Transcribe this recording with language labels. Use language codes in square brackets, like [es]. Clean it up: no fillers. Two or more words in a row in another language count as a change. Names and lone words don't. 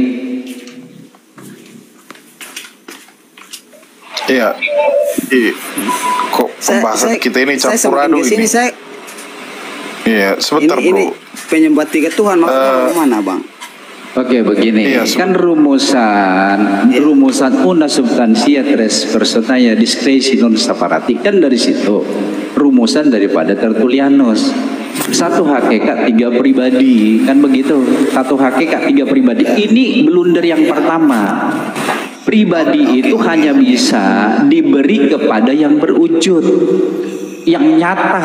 [id] Iya. Kok pembahasan kita ini campur aduk ini? Iya, sebentar ini bro. Penyembah tiga Tuhan maksudnya mana bang? Oke, begini. Iya, kan rumusan [la] una substantia tres personae discreti non separati. [id] Kan dari situ rumusan daripada Tertullianus. Satu hakikat tiga pribadi. Kan begitu. Satu hakikat tiga pribadi. Ini blunder yang pertama. Pribadi itu hanya bisa diberi kepada yang berwujud, yang nyata.